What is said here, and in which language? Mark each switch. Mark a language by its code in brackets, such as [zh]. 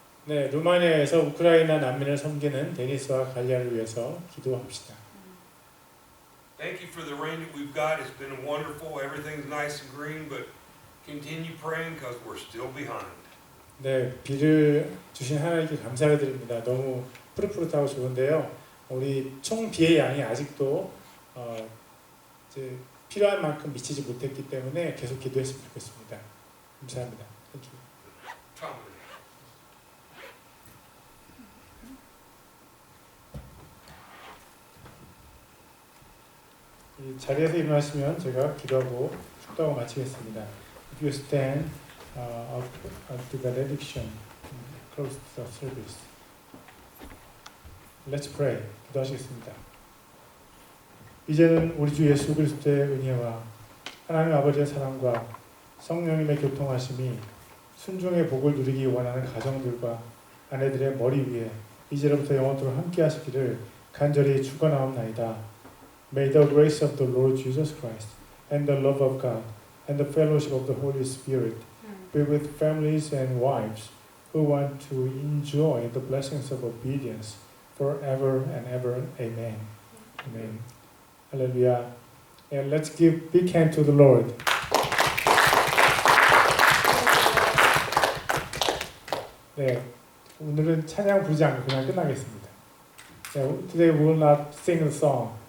[ko] 네, 루마니아에서 우크라이나 난민을 섬기는 데니스와 갈리아를 위해서 기도합시다. [en] Thank you for the rain that we've got. It's been wonderful. Everything's nice and green, but continue praying because we're still behind. [ko] 네, 비를 주신 하나님께 감사를 드립니다. 너무 푸릇푸릇하고 좋은데요. 우리 총 비의 양이 아직도 이제 필요한 만큼 미치지 못했기 때문에 계속 기도했으면 좋겠습니다. 감사합니다. [en] Thank you. [ko] 이 자리에서 일어나시면 제가 기도하고 축도하고 마치겠습니다. [en] If you stand up to the benediction, close the service. Let's pray. [ko] 기도하시겠습니다. 이제는 우리 주 예수 그리스도의 은혜와 하나님 아버지의 사랑과 성령님의 교통하심이 순종의 복을 누리기 원하는 가정들과 아내들의 머리 위에 이제로부터 영원토록 함께 하시기를 간절히 축원하옵나이다. [en] May the grace of the Lord Jesus Christ and the love of God and the fellowship of the Holy Spirit be with families and wives who want to enjoy the blessings of obedience forever and ever. Amen. Amen. Hallelujah. And let's give big hand to the Lord. [ko] 네, 오늘은 찬양 부르지 않고 그냥 끝나겠습니다. [en] 네, today we will not sing a song.